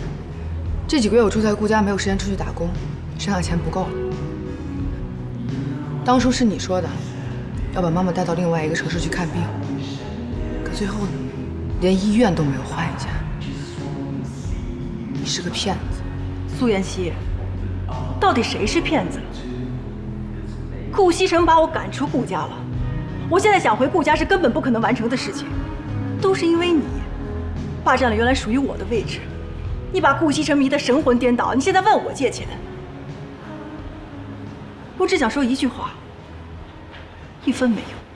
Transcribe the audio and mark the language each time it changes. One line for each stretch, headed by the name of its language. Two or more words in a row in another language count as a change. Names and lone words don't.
Chinese: 這幾個月我住在顧家，沒有時間出去打工，身上錢不夠了。當初是你說的，要把媽媽帶到另外一個城市去看病，可最後呢，連醫院都沒有換一家。你是個騙子，蘇妍希， 到底谁是騙子？顾西城把我赶出顾家了，我现在想回顾家是根本不可能完成的事情，都是因为你霸占了原来属于我的位置，你把顾西城迷得神魂颠倒，你现在问我借钱，我只想说一句话：1分没有。